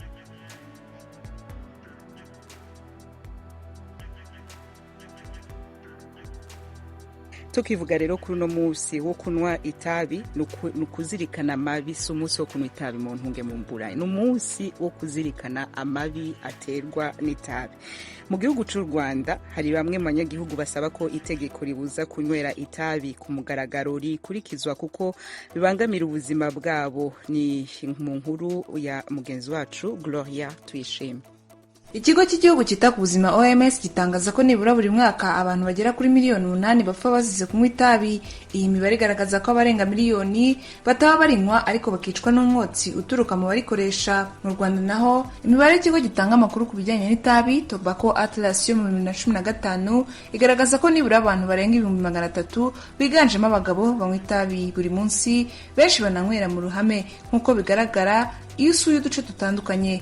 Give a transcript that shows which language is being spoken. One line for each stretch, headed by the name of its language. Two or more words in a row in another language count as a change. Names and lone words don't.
Rundi: Tukivuga rero kuri uno munsi wo kunwa itabi nukuzirikana amabi si umunsi wo kunwa itabi mu ntunge mu mbura ni umunsi wo kuzirikana amabi aterwa n'itabi.
Kinyarwanda: Mu gihugu cy'u Rwanda hari bamwe mu banyagihugu basaba ko itegeko ribuza kunywera itabi ku mugaragaro rikurikizwa kuko bibangamira ubuzima bwabo. Ni mu nkuru ya mugenzi wacu Gloria Tuyishime. Ikigo cy'igihugu cyita ku buzima OMS gitangaza ko nibura buri mwaka abantu bagera kuri miliyoni 8 bapfa bazize kunywa itabi. Iyi mibare igaragaza ko abarenga miliyoni bataba barinywa ariko bakicwa n'umwotsi uturuka mu barikoresha. Mu Rwanda naho imibare y'ikigo gitanga amakuru ku bijyanye n'itabi Tobacco Atlas yo mu 2015 igaragaza ko nibura abantu barenga 300,000 biganjemo abagabo banywa itabi buri munsi, benshi bananywera mu ruhame nk'uko bigaragara iyo usuye uduce dutandukanye.